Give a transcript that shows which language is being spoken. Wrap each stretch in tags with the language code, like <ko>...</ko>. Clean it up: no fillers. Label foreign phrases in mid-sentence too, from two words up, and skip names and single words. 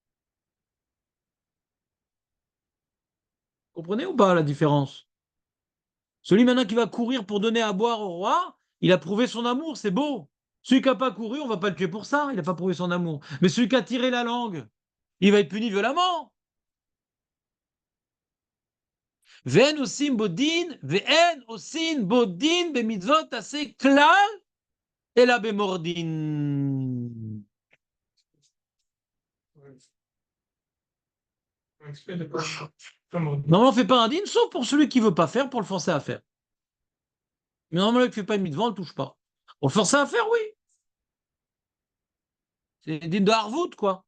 <fr>Comprenez ou pas la différence? Celui maintenant qui va courir pour donner à boire au roi, il a prouvé son amour, c'est beau. Celui qui n'a pas couru, on ne va pas le tuer pour ça, il n'a pas prouvé son amour. Mais celui qui a tiré la langue, il va être puni violemment.</fr> <he>ואין עושים בו דין, ואין עושים בו דין במצוות עשה כלל, אלא במורדין.</he> <fr>Normalement, on ne fait pas un din, sauf pour celui qui ne veut pas faire, pour le forcer à faire. Mais normalement, il ne fait pas une mitzvah, on ne le touche pas. Pour le forcer à faire, oui. C'est din de harvout, quoi.</fr>